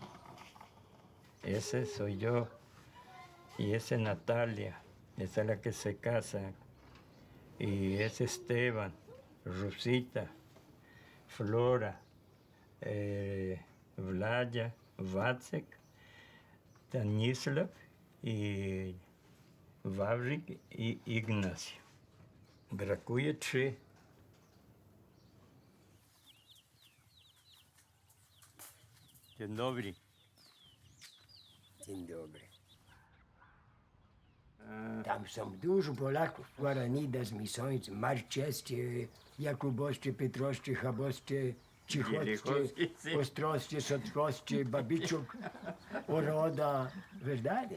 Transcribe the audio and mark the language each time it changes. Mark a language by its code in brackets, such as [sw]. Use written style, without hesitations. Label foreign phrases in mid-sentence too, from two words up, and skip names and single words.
[es] Ese soy yo. Y esa es Natalia. Esa es la que se casa. Y es Esteban, Rosita, Flora, Vladia, Wacek, Stanislav y Wawrik i Ignacio. [pl] Brakuje 3. Dzień dobry. dzień dobry. Tam są dużo Polaków, Guarani das Missões, Marczewscy, Jakubowscy, Pietrowscy, Chabowscy, Cichowscy, Ostrowscy, Sotkowscy, Babiczuk, Oroda, verdade?